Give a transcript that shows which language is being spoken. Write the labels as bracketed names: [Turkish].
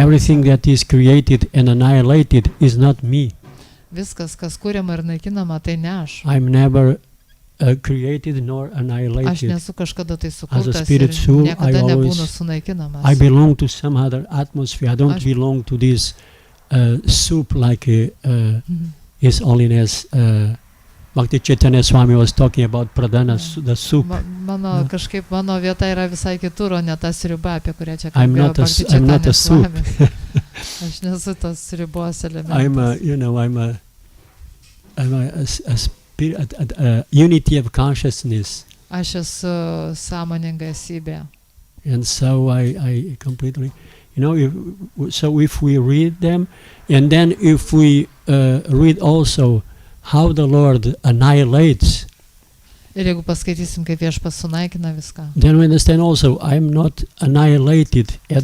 [English] Everything that is created and annihilated is not me. [Lithuanian] Viskas, kas kuriama ir naikinama, tai ne aš. [English] I'm never created nor annihilated. [Lithuanian] Aš nesu kažkada tai sukurtas [English] As a spirit soul, [Lithuanian] ir niekada nebūnu sunaikinamas. [English] I belong to some other atmosphere. I don't belong to this soup like His Holiness Bhakti Chaitanya Swami was talking about pradhana, the soup. [Lithuanian] Kažkaip mano vieta yra visai kitur, o ne ta sriuba, apie kurią čia kalbėjo Bhakti [English] I'm not a soup. [Lithuanian] Swami. Aš nesu tas sriubos elementas. [English] I'm a spirit, unity of consciousness. [Lithuanian] Aš esu sąmoninga esybė. [English] And so I completely, if we read them, and then if we read also how the Lord annihilates, [Lithuanian] Ir jeigu paskaitysim, kaip Viešpats sunaikina viską, [English] then we understand also I'm not annihilated at